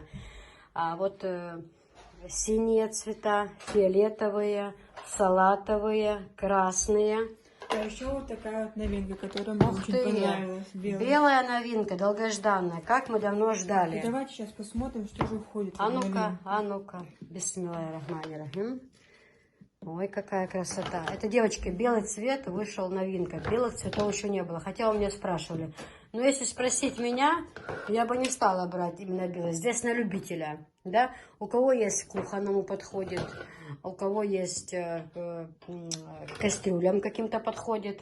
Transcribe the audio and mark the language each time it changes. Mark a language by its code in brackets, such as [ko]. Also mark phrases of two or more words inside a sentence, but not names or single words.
[ru] А вот синие цвета, фиолетовые, салатовые, красные. А еще вот такая вот новинка, которая мне Ух очень ты! понравилась. Белая новинка, долгожданная, как мы давно ждали. Давайте сейчас посмотрим, что же входит в А эту ну-ка, новинку. а ну-ка. [ar] بسم الله الرحمن الرحيم. [ru] Ой, какая красота. Это, девочки, белый цвет вышел новинка. Белых цветов еще не было. Хотя у меня спрашивали. Но если спросить меня, я бы не стала брать именно белый. Здесь на любителя. Да? У кого есть к кухонному подходит, у кого есть к кастрюлям каким-то подходит.